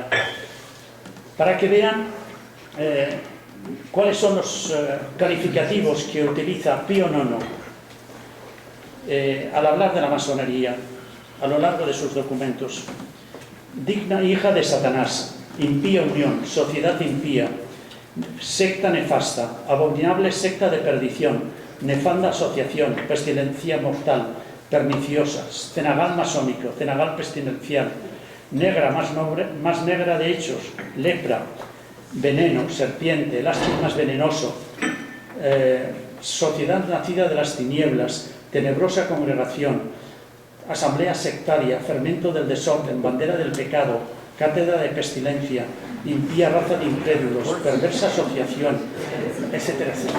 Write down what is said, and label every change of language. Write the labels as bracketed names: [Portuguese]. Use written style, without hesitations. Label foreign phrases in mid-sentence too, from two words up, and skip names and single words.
[Spanish] Para que vean cuáles son los calificativos que utiliza Pío IX al hablar de la masonería a lo largo de sus documentos. Digna hija de Satanás, impía unión, sociedad impía, secta nefasta, abominable secta de perdición, nefanda asociación, pestilencia mortal, perniciosa, cenagal masónico, cenagal pestilencial, negra, más negra de hechos, lepra, veneno, serpiente, lástima venenoso, sociedad nacida de las tinieblas, tenebrosa congregación, asamblea sectaria, fermento del desorden, bandera del pecado, cátedra de pestilencia, impía raza de incrédulos, perversa asociación, etcétera, etcétera.